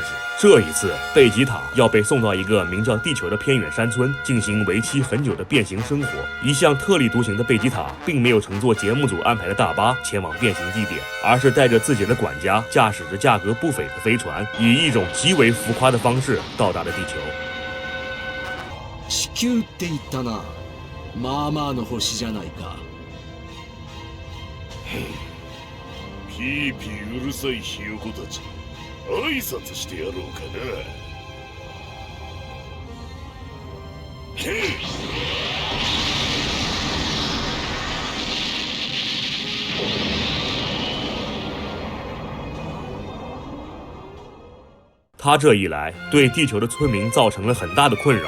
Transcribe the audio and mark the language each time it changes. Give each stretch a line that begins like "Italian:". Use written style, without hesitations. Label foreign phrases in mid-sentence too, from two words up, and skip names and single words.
Chinese: 这一次，贝吉塔要被送到一个名叫地球的偏远山村，进行为期很久的变形生活。一向特立独行的贝吉塔，并没有乘坐节目组安排的大巴前往变形地点，而是带着自己的管家，驾驶着价格不菲的飞船，以一种极为浮夸的方式到達了地球。
Japanese: 地球って言ったな。まあまあの星じゃないか。ピーピーうるさいひよこたち、挨拶してやろうかな。
Chinese: 他这一来，对地球的村民造成了很大的困扰。